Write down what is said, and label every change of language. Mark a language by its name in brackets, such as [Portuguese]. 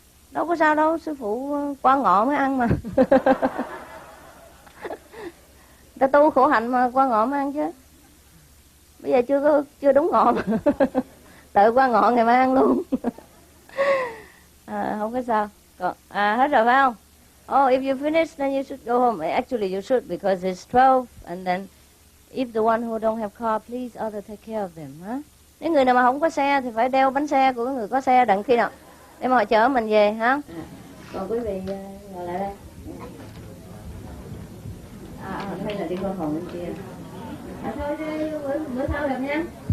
[Vietnamese] Đâu có sao đâu, sư phụ qua ngọ mới ăn mà. Ta tu khổ hạnh mà qua ngọ mới ăn chứ. Bây giờ chưa đúng ngọ mà. Tự qua ngọ ngày mai ăn luôn. Không có sao. Còn, hết rồi phải không? [English] Oh, if you finish, then you should go home. Actually, you should, because it's 12, and then if the one who don't have car, please other take care of them. Huh? [Vietnamese] Nếu người nào mà không có xe thì phải đeo bánh xe của người có xe đặng khi nào để mà họ chở mình về, hả? Còn quý vị ngồi lại đây. Hay là đi qua phòng bên kia. Thôi bữa sau gặp nha.